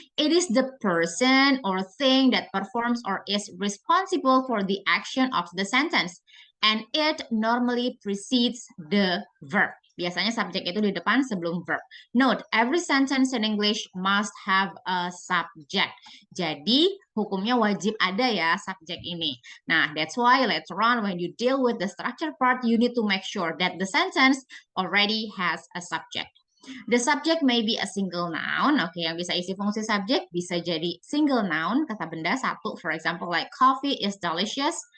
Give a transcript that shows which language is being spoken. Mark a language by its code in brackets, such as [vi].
[en] It is the person or thing that performs or is responsible for the action of the sentence. And it normally precedes the verb. [id] Biasanya subjek itu di depan sebelum verb. [en] Note, every sentence in English must have a subject. [id] Jadi, hukumnya wajib ada ya subjek ini. [en] Nah, that's why later on when you deal with the structure part, you need to make sure that the sentence already has a subject. The subject may be a single noun. [id] Oke, yang bisa isi fungsi subjek bisa jadi single noun, kata benda satu. [en] For example, like coffee is delicious.